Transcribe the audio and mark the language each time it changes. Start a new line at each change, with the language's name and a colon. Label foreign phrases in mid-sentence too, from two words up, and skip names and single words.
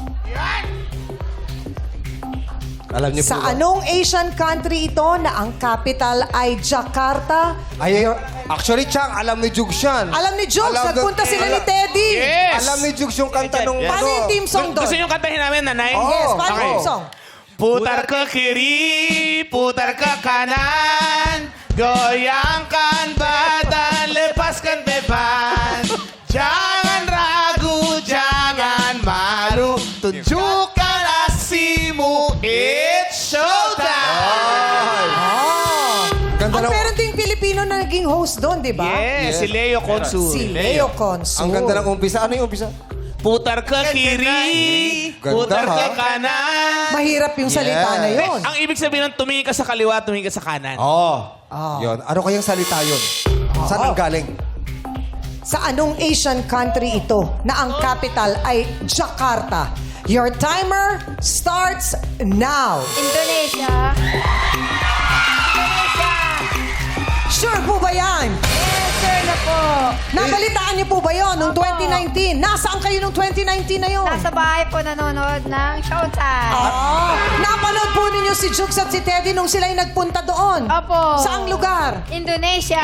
Filipino: Alam niyo po Sa ba? anong
English: Asian country
Filipino: ito na ang capital ay Jakarta? Ay, actually, Chang, alam ni Jugs yan. Alam ni Jokes, Alam nagpunta sila ni Teddy. Yes! Alam ni Jugs yung kanta nung Paano yung team song doon? Gusto nyo kantahin namin, nanay? Oo. Yes, paano Okay. yung team song?
Indonesian: Putar ke kiri, putar ke kanan, goyangkan badan, lepaskan beban. Jangan ragu, jangan malu, tunjukkan aksimu,
English: it's showtime!
Filipino: Ganda At ng, meron ding Pilipino na naging host doon, di ba? Yes, si Leo Consul. Si Leo Consul. ang ganda ng umpisa. Ano yung umpisa?
Indonesian: Putar ke kiri,
Filipino: Ganda,
Indonesian: putar ke
Filipino: ha?
Indonesian: kanan.
Filipino: Mahirap yung salita na yun. Ang ibig sabihin ng tumingin ka sa kaliwa, tumingin ka sa kanan. Oo. Ah. Yun. Ano kayang salita yun? Saan ang galing? Sa anong
English: Asian country
Filipino: ito na ang capital ay Jakarta?
English: Your timer starts now.
Filipino: Indonesia. Sure po ba yan? Yes, sir na po. Nabalitaan niyo po ba yon noong Opo. 2019? Nasaan kayo noong 2019 na yon? Nasa bahay po nanonood ng Showtime. Napanood po ninyo si Jukes at si Teddy nung sila'y nagpunta doon. Opo. Saang lugar? Indonesia.